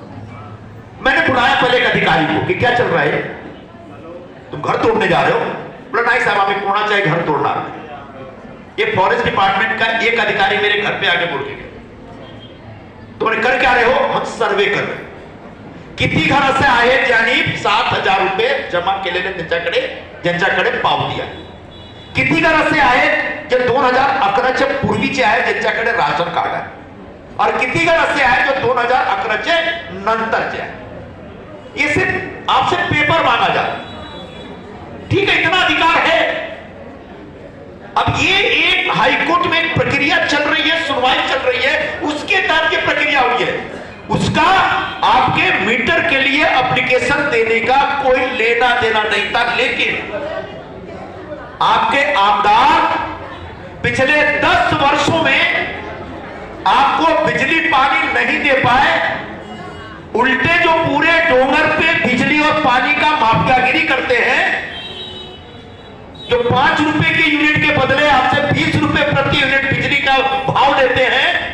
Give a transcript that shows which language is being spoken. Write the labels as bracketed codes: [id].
[hi] मैंने बुलाया पहले एक अधिकारी को कि क्या चल रहा है, तुम घर तोड़ने जा रहे हो? बोला नहीं साहब, हमें होना चाहिए घर तोड़ना। ये फॉरेस्ट डिपार्टमेंट का एक अधिकारी मेरे घर पे आके बोल के गया, तुमने कर क्या रहे हो? हम सर्वे कर रहे। [mr] किती घर असे आहेत ज्यांनी 7,000 रुपये जमा केलेले ज्यांच्याकडे पावती आहे? किती घर असे आहेत जे 2011च्या पूर्वीचे आहेत ज्यांच्याकडे राशन कार्ड आहे? और किती घर असे आहेत जो 2011चे नंतरचे आहेत? [hi] ये सिर्फ आपसे पेपर मांगा जाता, ठीक है, इतना अधिकार है। अब ये एक हाईकोर्ट में एक प्रक्रिया चल रही है, सुनवाई चल रही है, उसके तहत ये प्रक्रिया हुई है। उसका आपके मीटर के लिए एप्लीकेशन देने का कोई लेना देना नहीं था, लेकिन आपके आमदार पिछले 10 वर्षों में आपको बिजली पानी नहीं दे पाए, उल्टे जो पूरे डोंगर पे बिजली और पानी का माफियागिरी करते हैं, जो 5 रुपए के यूनिट के बदले आपसे 20 रुपए प्रति यूनिट बिजली का भाव लेते हैं।